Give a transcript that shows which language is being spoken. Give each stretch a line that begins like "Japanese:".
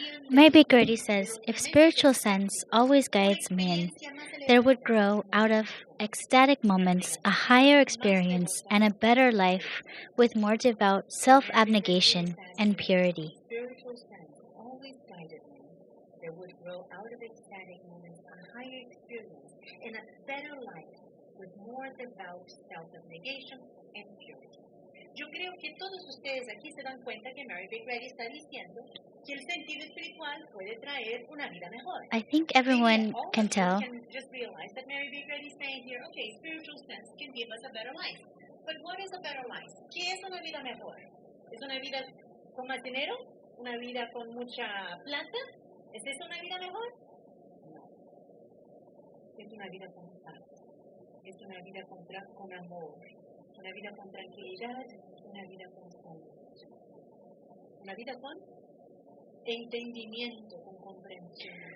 English: Mary Baker Eddy says, if spiritual sense always guides men, there would grow out of ecstatic moments a higher experience and a better life with more devout self-abnegation and purity. Spiritual sense always guided me. There would grow out of ecstatic moments a higher experience and a better life with more devout self-abnegation and purity.
Spanish: Yo creo que todos ustedes aquí se dan cuenta que Mary Baker Eddy está diciendo que el sentido espiritual puede traer una vida mejor.
English: I think everyone can tell. We can just realize that Mary Baker Eddy is saying here, okay, spiritual sense can give us a better life. But what is a better life?
Spanish: ¿Qué es una vida mejor? ¿Es una vida con más dinero? ¿Una vida con mucha plata? ¿Es eso una vida mejor? No. Es una vida con paz. Es una vida con amor. Una vida con tranquilidad. Una vida con salud. Una vida con entendimiento, con comprensión.